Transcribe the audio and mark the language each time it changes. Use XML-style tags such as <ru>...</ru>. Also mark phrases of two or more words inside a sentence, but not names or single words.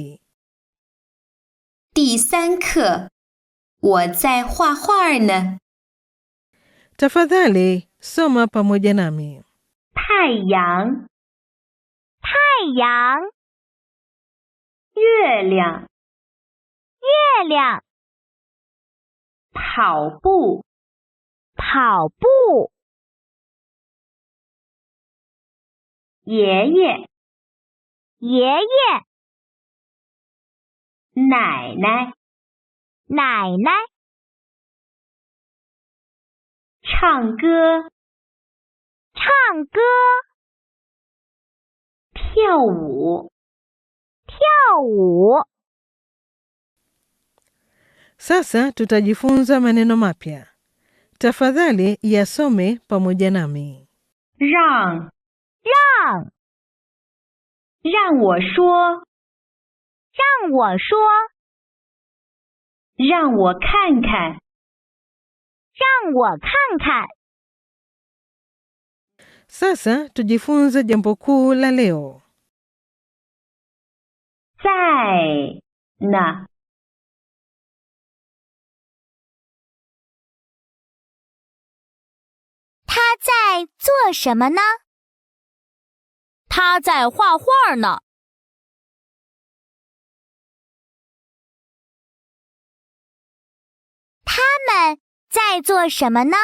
<zh>第3课，我在画画呢。</zh> <sw>Tafadhali soma pamoja nami.</sw> <zh>太阳，太阳。月亮，月亮。跑步，跑步。爷爷，爷爷。奶奶，奶奶。唱歌，唱歌。跳舞，跳舞。</zh> <sw>Sasa tutajifunza maneno mapya. Tafadhali yasome pamoja nami.</sw> <zh>让，让。 让我说，让我说。让我看看，让我看看。</zh> <sw>Sasa tujifunze jambo kuu la leo.</sw> <zh>在呢。他在做什么呢？他在画画呢。他们在做什么呢？</zh>